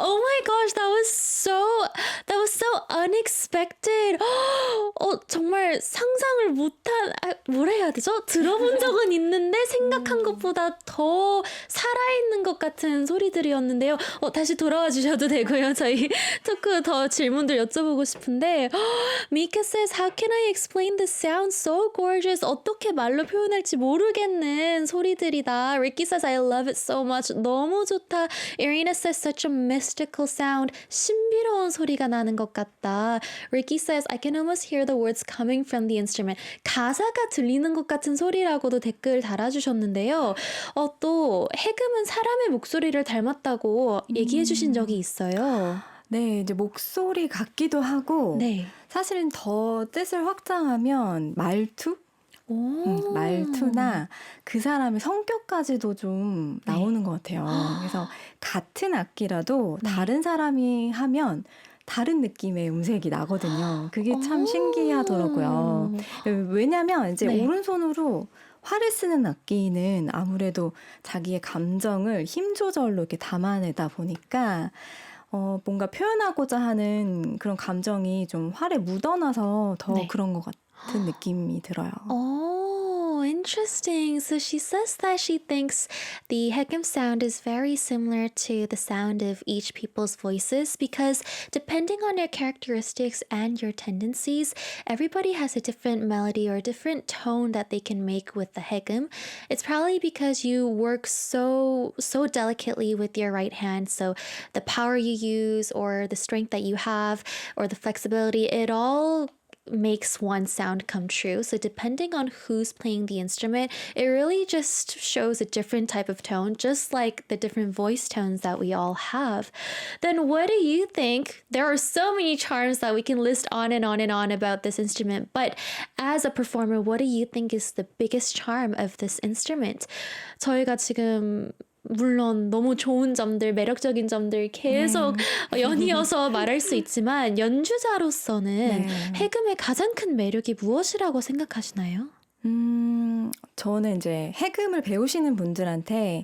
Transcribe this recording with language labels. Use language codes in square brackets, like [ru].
[en] Oh my gosh, that was so unexpected. [ko] 정말 상상을 못한, 뭐라 해야 되죠? 들어본 적은 있는데 생각한 것보다 더 살아있는 것 같은 소리들이었는데요. 다시 돌아와 주셔도 되고요. 저희 토크 더 질문들 여쭤보고 싶은데, [en] Mika says, how can I explain the sound so gorgeous? [ko] 어떻게 말로 표현할지 모르겠는 소리들이다. [en] Ricky says, I love it so much. [ko] 너무 좋다. [en] Irina says, such a mystical sound. [ko] 신비로운 소리가 나는 것 같다. [en] Ricky says, I can almost hear the words coming from the instrument. [ko] 가사가 들리는 것 같은 소리라고도 댓글 달아주셨는데요. 또 해금은 사람의 목소리를 닮았다고 얘기해 주신 적이 있어요. 네, 이제 목소리 같기도 하고 네. 사실은 더 뜻을 확장하면 말투? 오. 말투나 그 사람의 성격까지도 좀 네. 나오는 것 같아요. 그래서 같은 악기라도 네. 다른 사람이 하면 다른 느낌의 음색이 나거든요. 그게 참 오. 신기하더라고요. 왜냐면 이제 네. 오른손으로 활을 쓰는 악기는 아무래도 자기의 감정을 힘 조절로 이렇게 담아내다 보니까 뭔가 표현하고자 하는 그런 감정이 좀 활에 묻어나서 더 네. 그런 것 같은 느낌이 들어요. [en] Oh, interesting. So she says that she thinks the Hegum sound is very similar to the sound of each people's voices because depending on your characteristics and your tendencies, everybody has a different melody or a different tone that they can make with the Hegum. It's probably because you work so delicately with your right hand. So the power you use or the strength that you have or the flexibility, it all makes one sound come true. So depending on who's playing the instrument, it really just shows a different type of tone, just like the different voice tones that we all have. Then what do you think? There are so many charms that we can list on and on and on about this instrument, but as a performer, what do you think is the biggest charm of this instrument? [ko] 저희가 지금 물론 너무 좋은 점들, 매력적인 점들 계속 연이어서 말할 수 있지만 연주자로서는 네. 해금의 가장 큰 매력이 무엇이라고 생각하시나요? 저는 이제 해금을 배우시는 분들한테